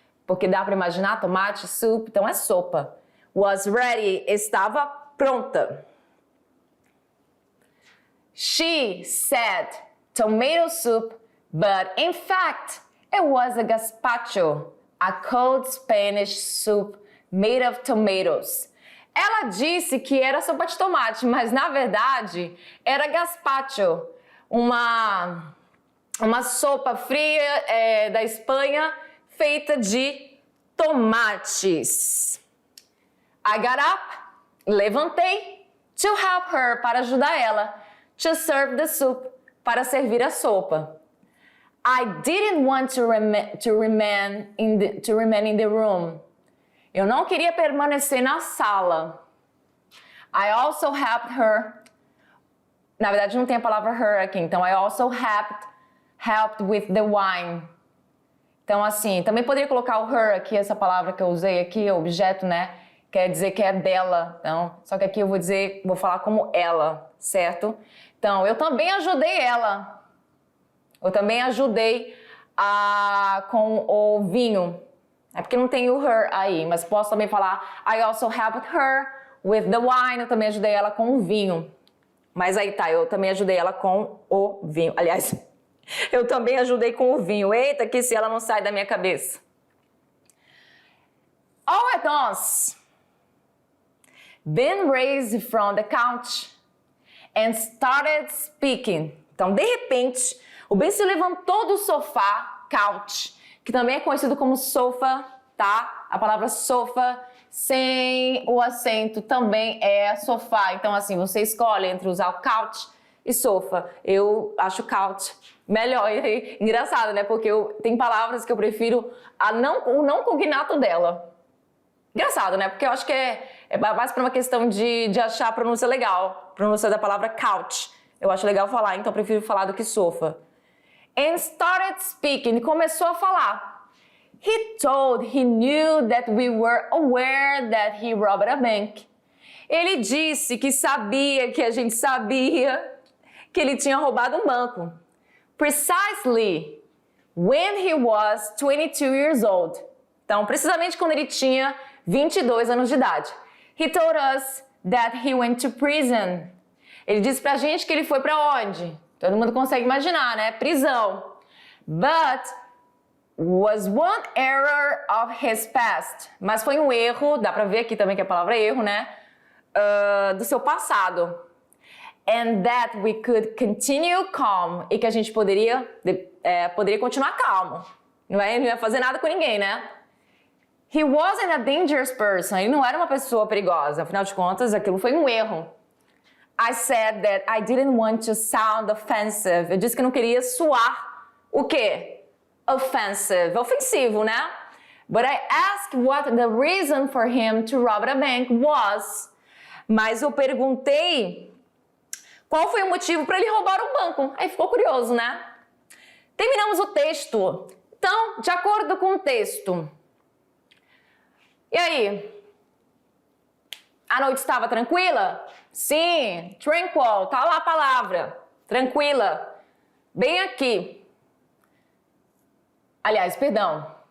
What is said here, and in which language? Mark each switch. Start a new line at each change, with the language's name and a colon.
Portuguese: porque dá para imaginar tomate, soup, então é sopa.
English: Was ready,
Portuguese: estava pronta.
English: She said tomato soup, but in fact, it was a gazpacho, a cold Spanish soup made of tomatoes.
Portuguese: Ela disse que era sopa de tomate, mas na verdade era gazpacho, uma sopa fria da Espanha feita de tomates.
English: I got up,
Portuguese: levantei,
English: to help her,
Portuguese: para ajudar ela,
English: to serve the soup,
Portuguese: para servir a sopa.
English: I didn't want to remain in the room.
Portuguese: Eu não queria permanecer na sala.
English: I also helped her.
Portuguese: Na verdade, não tem a palavra her aqui, então
English: I also helped with the wine.
Portuguese: Então, assim, também poderia colocar o her aqui, essa palavra que eu usei aqui, objeto, né? Quer dizer que é dela. Então, só que aqui eu vou falar como ela, certo? Então, eu também ajudei ela. Eu também ajudei com o vinho. É porque não tem o her aí, mas posso também falar
English: I also helped her with the wine.
Portuguese: Eu também ajudei ela com o vinho. Mas aí tá, eu também ajudei ela com o vinho. Aliás, eu também ajudei com o vinho. Eita, que se ela não sai da minha cabeça.
English: All at once, Ben raised from the couch and started speaking.
Portuguese: Então, de repente, o Ben se levantou do sofá, couch, que também é conhecido como sofa, tá? A palavra sofa, sem o acento, também é sofá. Então, assim, você escolhe entre usar o couch e sofa. Eu acho couch melhor. E engraçado, né? Porque tem palavras que eu prefiro o não cognato dela. Engraçado, né? Porque eu acho que é mais para uma questão de achar a pronúncia legal. A pronúncia da palavra couch. Eu acho legal falar, então eu prefiro falar do que sofa.
English: And started speaking.
Portuguese: E começou a falar.
English: He knew that we were aware that he robbed a bank.
Portuguese: Ele disse que sabia, que a gente sabia que ele tinha roubado um banco.
English: Precisely when he was 22 years old.
Portuguese: Então, precisamente quando ele tinha 22 anos de idade.
English: He told us that he went to prison.
Portuguese: Ele disse pra gente que ele foi pra onde? Todo mundo consegue imaginar, né? Prisão.
English: But was one error of his past.
Portuguese: Mas foi um erro, dá pra ver aqui também que a palavra é erro, né? Do seu passado.
English: And that we could continue calm.
Portuguese: E que a gente poderia continuar calmo. Não ia fazer nada com ninguém, né?
English: He wasn't a dangerous person.
Portuguese: Ele não era uma pessoa perigosa. Afinal de contas, aquilo foi um erro.
English: I said that I didn't want to sound offensive.
Portuguese: Eu disse que não queria soar o quê? Offensive. Ofensivo, né?
English: But I asked what the reason for him to rob a bank was.
Portuguese: Mas eu perguntei qual foi o motivo para ele roubar um banco. Aí ficou curioso, né? Terminamos o texto. Então, de acordo com o texto. E aí? A noite estava tranquila? Sim, tranquil, tá lá a palavra. Tranquila. Bem aqui. Aliás, perdão.